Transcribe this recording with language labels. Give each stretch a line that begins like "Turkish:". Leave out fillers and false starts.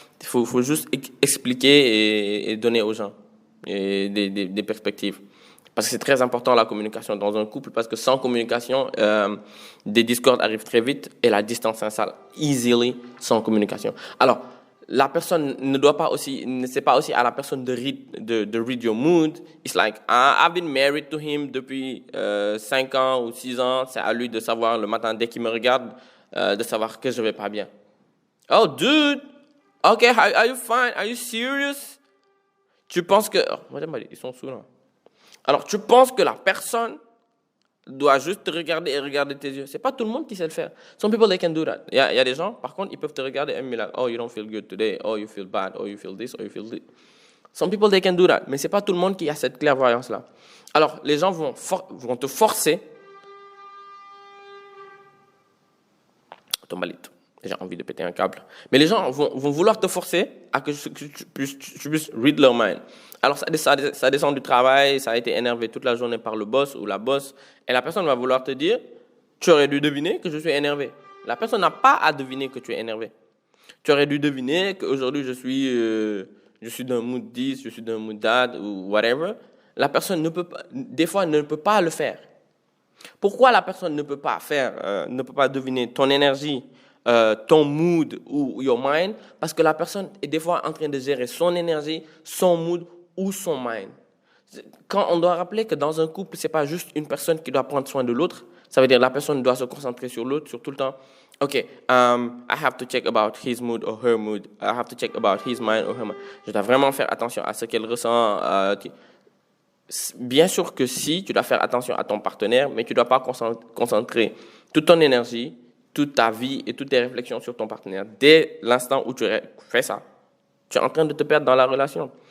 French: Il faut juste expliquer et donner aux gens des perspectives. Parce que c'est très important la communication dans un couple, parce que sans communication, des discordes arrivent très vite et la distance s'installe
English: easily
French: sans communication. Alors, la personne c'est pas aussi à la personne de
English: read your mood. It's like, I've been married to him
French: depuis 5 ans ou 6 ans. C'est à lui de savoir le matin dès qu'il me regarde, de savoir que je vais pas bien.
English: Oh, dude, okay, are you fine? Are you serious?
French: Tu penses que... Oh, ils sont sous là. Alors, tu penses que la personne doit juste te regarder et regarder tes yeux. C'est pas tout le monde qui sait le faire.
English: Some people, they can do that.
French: Il y a des gens, par contre, ils peuvent te regarder et
English: me like, oh, you don't feel good today. Oh, you feel bad. Oh, you feel this. Oh, you feel this. Some people, they can do that.
French: Mais c'est pas tout le monde qui a cette clairvoyance-là. Alors, les gens vont te forcer. Tombalite. J'ai envie de péter un câble. Mais les gens vont vouloir te forcer à que tu puisses
English: read
French: leur mind. Alors, ça descend du travail, ça a été énervé toute la journée par le boss ou la boss, et la personne va vouloir te dire, tu aurais dû deviner que je suis énervé. La personne n'a pas à deviner que tu es énervé. Tu aurais dû deviner qu'aujourd'hui, je suis d'un mood 10, je suis d'un mood dad ou
English: whatever,
French: la personne ne peut pas, des fois ne peut pas le faire. Pourquoi la personne ne peut pas faire, ne peut pas deviner ton énergie, ton mood ou
English: your mind?
French: Parce que la personne est des fois en train de gérer son énergie, son mood ou son mind. Quand on doit rappeler que dans un couple, c'est pas juste une personne qui doit prendre soin de l'autre. Ça veut dire la personne doit se concentrer sur l'autre, sur tout le temps.
English: OK, I have to check about his mood or her mood. I have to check about his mind or her mind.
French: Je dois vraiment faire attention à ce qu'elle ressent. Bien sûr que si, tu dois faire attention à ton partenaire, mais tu ne dois pas concentrer toute ton énergie, toute ta vie et toutes tes réflexions sur ton partenaire. Dès l'instant où tu fais ça, tu es en train de te perdre dans la relation.